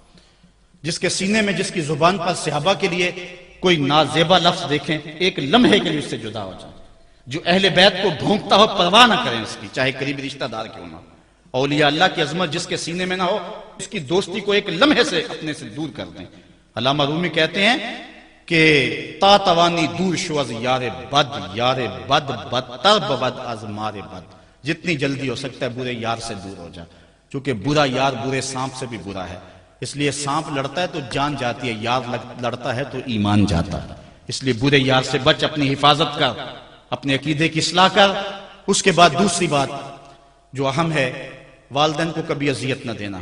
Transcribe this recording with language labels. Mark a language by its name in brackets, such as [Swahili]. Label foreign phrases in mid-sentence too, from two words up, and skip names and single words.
[Urdu] جس کے سینے میں, جس کی زبان پر صحابہ کے لیے کوئی نازیبا لفظ دیکھیں, ایک لمحے کے لیے اس سے جدا ہو جائیں. جو اہل بیت کو بھونکتا ہو پرواہ نہ کریں اس کی, چاہے قریبی رشتہ دار کیوں نہ. اولیاء اللہ کی عظمت جس کے سینے میں نہ ہو, اس کی دوستی کو ایک لمحے سے اپنے سے دور کر دیں. علامہ رومی کہتے ہیں کہ [Persian] تا توانی دور شو از یار بد, یار بد بدتر بود از مار بد. [Urdu] جتنی جلدی ہو سکتا ہے برے یار سے دور ہو جا, چونکہ برا یار برے سانپ سے بھی برا ہے. اس لیے سانپ لڑتا ہے تو جان جاتی ہے, یار لڑتا ہے تو ایمان جاتا ہے. اس لیے برے یار سے بچ, اپنی حفاظت کر, اپنے عقیدے کی اصلاح کر. اس کے بعد دوسری بات جو اہم ہے, والدین کو کبھی اذیت نہ دینا.